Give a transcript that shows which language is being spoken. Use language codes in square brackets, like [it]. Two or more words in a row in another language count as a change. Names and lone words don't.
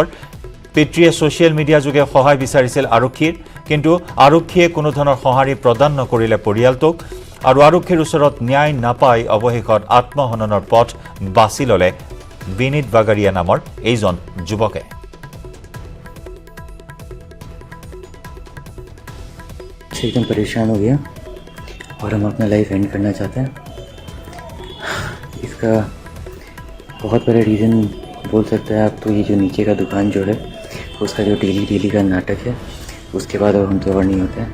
[as] পিতৃয়ে ছ'চিয়েল মিডিয়া যোগে সহায় বিচাৰিছিল আৰক্ষীৰ, কিন্তু আৰক্ষীয়ে কোনো ধৰণৰ সঁহাৰি প্ৰদান নকৰিলে পৰিয়ালটোক, আৰু আৰক্ষীৰ ওচৰত ন্যায় নাপাই অৱশেষত আত্মহননৰ পথ বাছি ল'লে বিনীত বাগাৰীয়া নামৰ এইজন যুৱকে। [hi] एकदम परेशान हो गया और हम अपना [en] life end [hi] करना चाहते हैं। इसका बहुत बड़ा रीज़न बोल सकते हैं आप तो ये जो नीचे का दुकान जो है उसका जो डेली का नाटक है, उसके बाद अब हम तो और नहीं होते हैं।